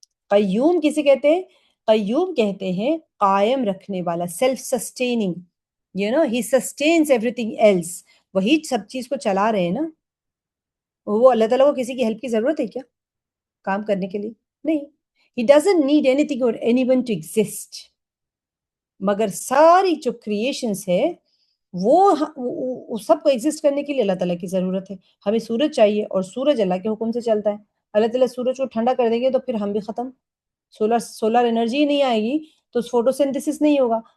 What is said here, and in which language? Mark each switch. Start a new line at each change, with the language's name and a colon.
Urdu: قیوم کسے کہتے ہیں؟ قیوم کہتے ہیں قائم رکھنے والا، سیلف سسٹیننگ.
English: He sustains everything else.
Urdu: وہی سب چیز کو چلا رہے ہیں نا. وہ اللہ تعالیٰ کو کسی کی ہیلپ کی ضرورت ہے کیا کام کرنے کے لیے؟ نہیں.
English: He doesn't need anything or anyone to exist.
Urdu: مگر ساری جو کریشنز ہے وہ سب کو ایگزسٹ کرنے کے لیے اللہ تعالیٰ کی ضرورت ہے. ہمیں سورج چاہیے اور سورج اللہ کے حکم سے چلتا ہے. اللہ تعالیٰ سورج کو ٹھنڈا کر دیں گے تو پھر ہم بھی ختم. سولر انرجی نہیں آئے گی تو فوٹو سینتھسس نہیں ہوگا.